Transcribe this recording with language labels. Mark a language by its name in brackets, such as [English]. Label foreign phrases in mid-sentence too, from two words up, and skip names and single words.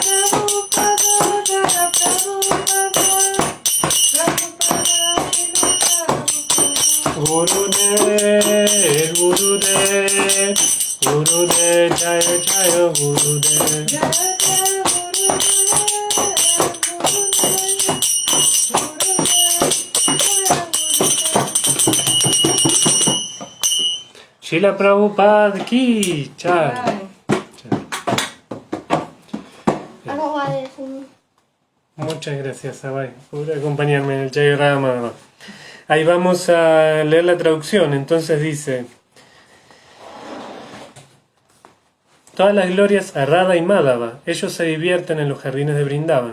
[Sanskrit] Gurudev, Gurudev, Gurudev, Jaya Jaya Gurudev. [Hindi] Srila Prabhupada ki Jai. [Spanish] Muchas gracias, Abai, por acompañarme en el Jai Rama. Ahí vamos a leer la traducción. Entonces dice: todas las glorias a Radha y Madhava, ellos se divierten en los jardines de Vrindavan.